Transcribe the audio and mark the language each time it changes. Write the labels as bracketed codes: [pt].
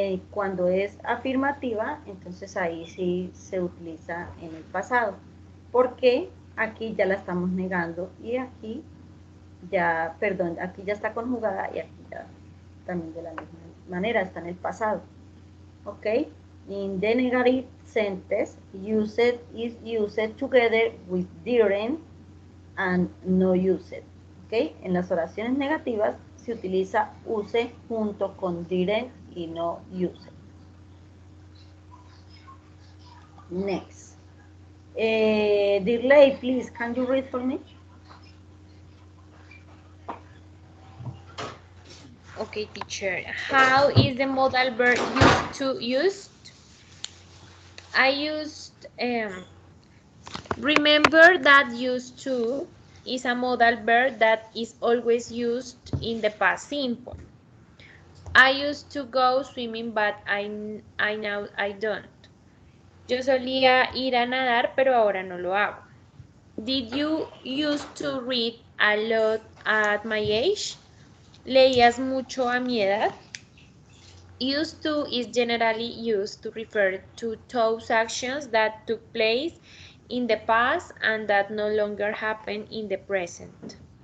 [es] Cuando es afirmativa, entonces ahí sí se utiliza en el pasado, porque aquí ya la estamos negando y aquí ya, perdón, aquí ya está conjugada y aquí ya también de la misma manera está en el pasado. ¿Ok? [en] In the negative sentence, used is used together with didn't and no used. ¿Ok? [es] En las oraciones negativas se utiliza use junto con didn't y no used. [en] Next. Dirley, please, can you read for me? Okay, teacher. How is the modal verb used? I used, remember that used to is a modal verb that is always used in the past simple. I used to go swimming, but I now I don't. [es] Yo solía ir a nadar, pero ahora no lo hago. [en] Did you used to read a lot at my age? [es] ¿Leías mucho a mi edad? [en] Used to is generally used to refer to those actions that took place in the past and that no longer happen in the present.